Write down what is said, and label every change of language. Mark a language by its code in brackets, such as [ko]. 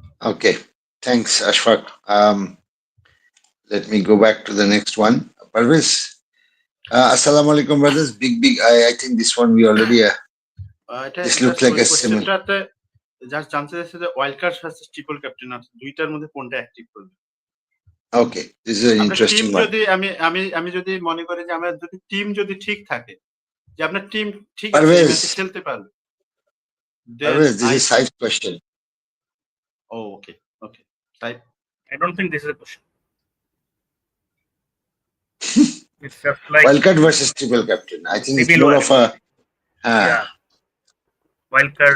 [en] Okay, thanks, Ashfaq. Let me go back to the next one. Parvez, assalamu alaikum, brothers. Big. I think this one we already. This looks like a similar. [bn] Just জানতে চাইছে যে wild card versus triple captain আছে, দুইটার মধ্যে কোনটা active করবে? [en] Okay, this is an interesting one. [bn] যদি আমি যদি মনে করি যে আমরা যদি টিম যদি ঠিক থাকে, যে আপনার টিম ঠিক আছে ম্যাচে খেলতে পারবে, [en] Parvez, this is Saif's question. Oh, okay. Saif, I don't think this is a question. It's just like Wildcard versus triple captain. I think it's more of a yeah. Wildcard.